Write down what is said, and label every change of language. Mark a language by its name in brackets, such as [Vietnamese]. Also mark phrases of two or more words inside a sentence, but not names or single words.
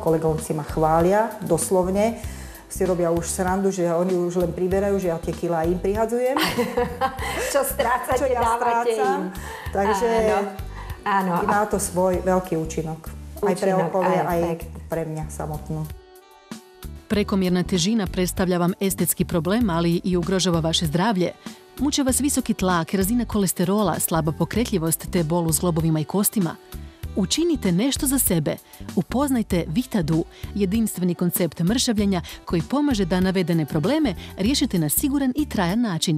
[Slovak] Kolegovci ma chvália, doslovne. Si robia už srandu, že oni už len priberajú, že ja tie kilá im prihadzujem. Čo strácate, čo ja dávate strácam. im. Takže áno. má to svoj veľký účinok. Aj pre okolie, aj pre mňa samotnú. [Croatian] Prekomjerna težina predstavlja vam estetski problem, ali i ugrožava vaše zdravlje. Muče vas visoki tlak, razina kolesterola, slaba pokretljivost te bol u zglobovima i kostima. Učinite nešto za sebe. Upoznajte Vitadu, jedinstveni koncept mršavljenja koji pomaže da navedene probleme riješite na siguran i trajan način.